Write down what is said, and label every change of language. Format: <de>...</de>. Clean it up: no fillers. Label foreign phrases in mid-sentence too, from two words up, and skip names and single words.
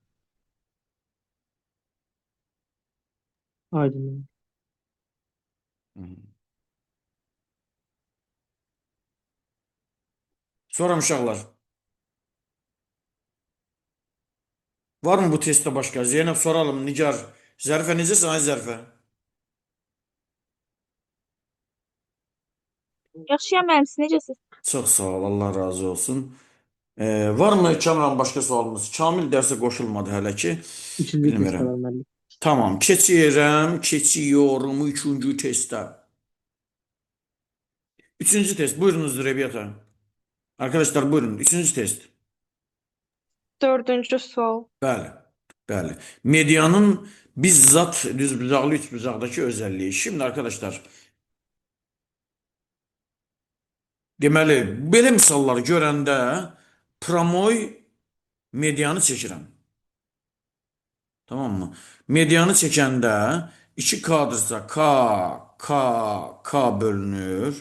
<az>Aydın müəllim. Sonra uşaqlar.</az> <tr>Var mı bu testte başka? Zeynep soralım. Nigar.</tr> <az>Zərfə necəsən ay Zərfə? Yaxşıyam müəllim, siz necəsiz?</az> <tr>Çok sağ ol. Allah razı olsun. Var mı Kamran başka sualımız? Kamil derse koşulmadı hele ki.</tr> <az>İkinci test Bilmirəm. var müəllim.</az> <tr>Tamam. Keçiyorum üçüncü teste. Üçüncü test. Buyurunuz Rebiyata. Arkadaşlar buyurun. Üçüncü test.</tr> <az>Dördüncü sual. Bəli. Bəli.</az> <tr>Medyanın bizzat düzbucaqlı, üçbucaqdakı özelliği. Şimdi arkadaşlar</tr> <az>deməli belə misalları görəndə promoy medianı çəkirəm.</az> <tr>Tamam mı?</tr> <az>Medianı çəkəndə 2K'dırsa K bölünür.</az>